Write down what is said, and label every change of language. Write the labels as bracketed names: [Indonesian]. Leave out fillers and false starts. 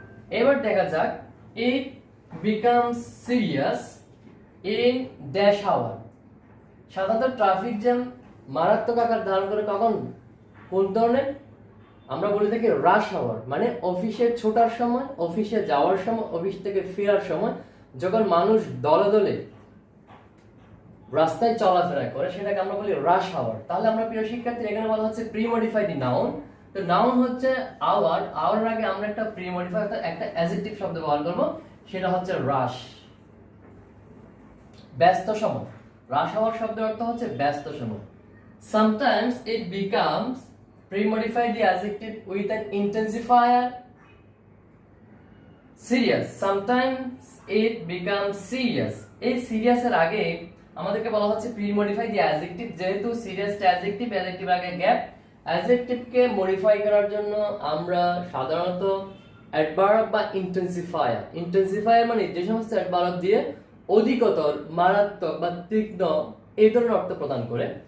[Bangla] এবার দেখা যাক, [English] It becomes serious in dash hour. [Bangla] সাধারণত ট্রাফিক জ্যাম মারাত্মক আকার ধারণ করে কখন, কোন ধরনের? আমরা বলে থাকি রাশ আওয়ার, মানে অফিসে ছোটার সময়, অফিসে যাওয়ার সময়, অফিস থেকে ফেরার সময়, যখন মানুষ দলে দলে রাস্তায় চলাফেরা করে সেটাকে আমরা বলি রাশ আওয়ার। তাহলে আমরা প্রিয় শিক্ষার্থী, এখানে বলা হচ্ছে [English] Premodify the noun. [Bangla] তো নাউন হচ্ছে আওয়ার, আওয়ার আগে আমরা একটা প্রি-মডিফাই একটা অ্যাডজেক্টিভ শব্দ ব্যবহার করব, সেটা হচ্ছে রাশ, ব্যস্ত সময়। রাশ আওয়ার শব্দের অর্থ হচ্ছে ব্যস্ত সময়। [English] Sometimes it becomes, pre-modify the adjective with an intensifier serious. Sometimes it becomes serious. [Bangla] এই সিরিয়াস এর আগে আমাদেরকে বলা হচ্ছে [English] Premodify the adjective. [Bangla] যেহেতু সিরিয়াস অ্যাডজেক্টিভ, অ্যাডজেক্টিভ আগে গ্যাপ, অ্যাডজেক্টিভকে মডিফাই করার জন্য আমরা সাধারণত অ্যাডভার্ব বা ইন্টেন্সিফায়ার। ইন্টেন্সিফায়ার মানে যে সমস্ত অ্যাডভার্ব দিয়ে অধিকতর, মারাত্মক বা তীক্ষ্ণ এই ধরনের অর্থ প্রদান করে।